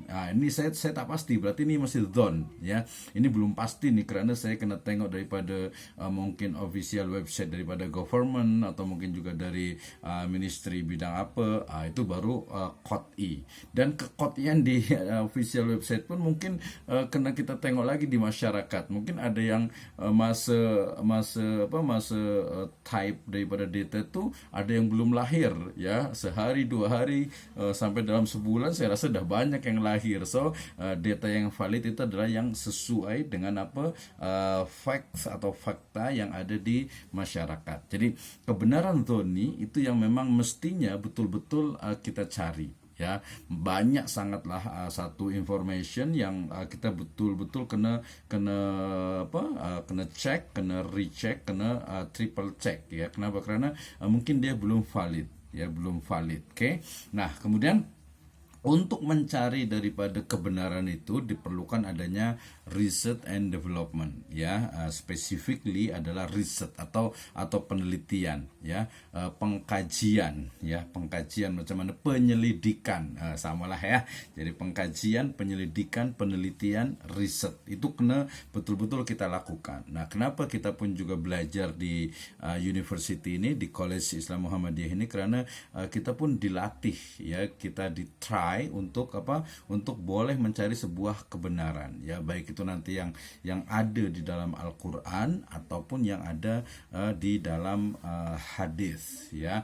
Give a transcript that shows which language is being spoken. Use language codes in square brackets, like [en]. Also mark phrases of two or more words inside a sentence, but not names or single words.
[ms] Ini saya tak pasti, berarti ini masih zone ya. Ini belum pasti nih karena saya kena tengok daripada mungkin [en] official website [ms] daripada government atau mungkin juga dari ministry bidang apa, itu baru qat'i. Dan keqat'ian di [en] official website [ms] pun mungkin kena kita tengok lagi di masyarakat. Mungkin ada yang masa type daripada data tu ada yang belum lahir ya, sehari 2 hari sampai dalam sebulan saya rasa dah banyak yang lahir. So data yang valid itu adalah yang sesuai dengan facts atau fakta yang ada di masyarakat. Jadi kebenaran dzanni itu yang memang mestinya betul-betul kita cari ya. Banyak sangatlah satu information yang kita betul-betul kena check, kena recheck, kena [en] triple check [ms] ya. Kenapa? Karena mungkin dia belum valid ya, belum valid. Oke. Nah, kemudian untuk mencari daripada kebenaran itu diperlukan adanya [en] research and development [ms] ya. Specifically adalah riset atau penelitian ya, pengkajian ya, pengkajian macam mana, penyelidikan, samalah ya. Jadi pengkajian, penyelidikan, penelitian, riset itu kena betul-betul kita lakukan. Nah, kenapa kita pun juga belajar di university ini, di College Islam Muhammadiyah ini, karena kita pun dilatih ya, kita di-try untuk boleh mencari sebuah kebenaran ya, baik itu nanti yang ada di dalam Al-Qur'an ataupun yang ada di dalam hadis ya.